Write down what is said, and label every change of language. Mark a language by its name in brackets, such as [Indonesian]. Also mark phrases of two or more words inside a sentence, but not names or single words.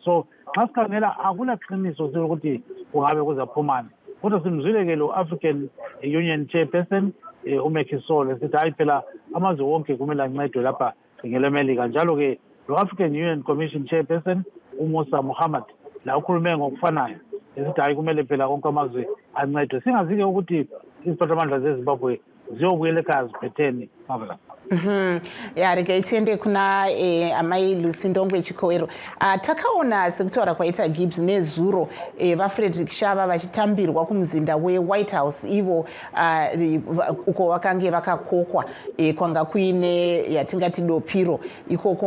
[North Ndebele] So xa sikhangela akunaqiniso sokuthi kungabe kuzaphumana, kodwa simzwileke lo African Union Chairperson umekhisole sithi hayi phela amazwe wonke kumele ancedwe lapha ngelemelika. Njalo-ke lo-African Union Commission Chairperson uMusa Muhammad la ukhulume ngokufanayo esithi hayi kumele phela konke amazwe ancedwe. Singazi-ke ukuthi iziphathamandla zeZimbabwe ziyobuyela ekhaya ziphetheni mavela. [Shona] Ya rekaitende kuna amai Lusindongwe Chikowero takaona sekutaura kwaita Gibbs nezuro vaFrederick Shava vachitambirwa kumuzinda weWhite House ivo uko vakange vakakokwa kwanga kuine yatingati dopiro ikoko.